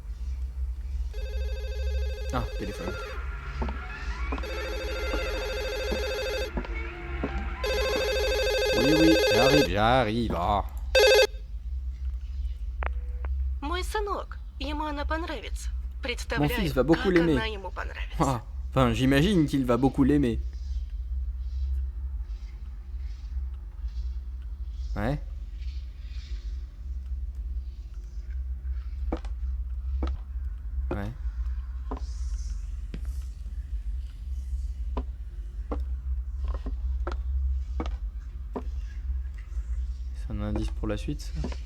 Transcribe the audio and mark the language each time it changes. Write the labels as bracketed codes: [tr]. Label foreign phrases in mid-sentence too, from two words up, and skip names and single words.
[fr] Ah, téléphone. Oui, j'arrive. Ah. [ru] Мой сынок, ему она понравится. [fr] Mon [ru] Представляю, [fr] fils va beaucoup [ru] как [fr] l'aimer. [ru] она ему понравится. [fr] Ah, enfin, j'imagine qu'il va beaucoup l'aimer. Ouais. Ouais. C'est un indice pour la suite, ça.